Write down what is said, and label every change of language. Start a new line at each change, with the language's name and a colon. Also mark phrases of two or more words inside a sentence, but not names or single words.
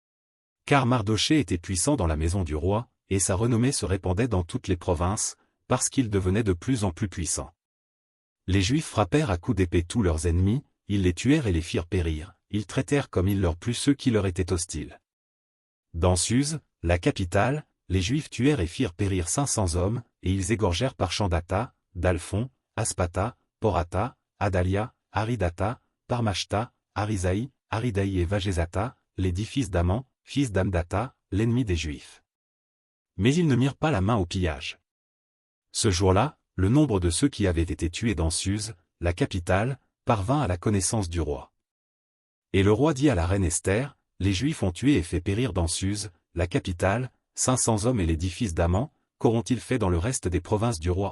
French: Car Mardochée était puissant dans la maison du roi, et sa renommée se répandait dans toutes les provinces, parce qu'il devenait de plus en plus puissant. Les Juifs frappèrent à coups d'épée tous leurs ennemis, ils les tuèrent et les firent périr, ils traitèrent comme il leur plut ceux qui leur étaient hostiles. Dans Suse, la capitale, les Juifs tuèrent et firent périr 500 hommes, et ils égorgèrent par Chandata, Dalphon, Aspata, Porata, Adalia, Aridata, Parmashta, Arisaï, Aridaï et Vagezata, les 10 fils d'Aman, fils d'Amdata, l'ennemi des Juifs. Mais ils ne mirent pas la main au pillage. Ce jour-là, le nombre de ceux qui avaient été tués dans Suse, la capitale, parvint à la connaissance du roi. Et le roi dit à la reine Esther, les Juifs ont tué et fait périr dans Suse, la capitale, 500 hommes et les 10 fils d'Aman, qu'auront-ils fait dans le reste des provinces du roi?